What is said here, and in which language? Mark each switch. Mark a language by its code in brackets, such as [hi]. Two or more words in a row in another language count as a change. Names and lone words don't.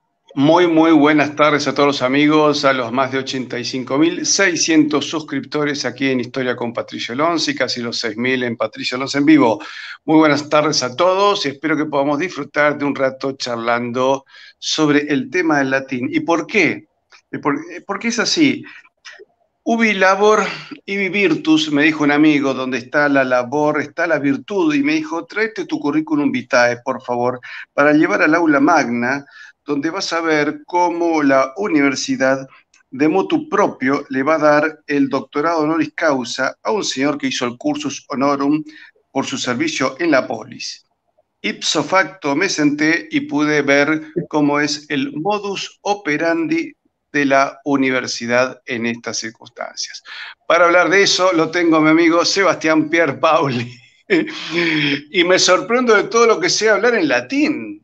[es] Muy buenas tardes a todos los amigos, a los más de 85.600 suscriptores aquí en Historia con Patricio Alonso y casi los 6.000 en Patricio Alonso en vivo. Muy buenas tardes a todos y espero que podamos disfrutar de un rato charlando sobre el tema del latín. ¿Y por qué? Porque es así. [la] Ubi labor ibi virtus, [es] me dijo un amigo, donde está la labor, está la virtud, y me dijo, tráete tu [la] currículum vitae, [es] por favor, para llevar al [la] aula magna, [es] donde vas a ver cómo la universidad de [la] motu propio [es] le va a dar el doctorado [la] honoris causa [es] a un señor que hizo el [la] cursus honorum [es] por su servicio en la polis. [la] Ipso facto [es] me senté y pude ver cómo es el [la] modus operandi [es] de la universidad en estas circunstancias. Para hablar de eso lo tengo a mi amigo Sebastián Pierpaoli. Y me sorprendo de todo lo que sé hablar en latín.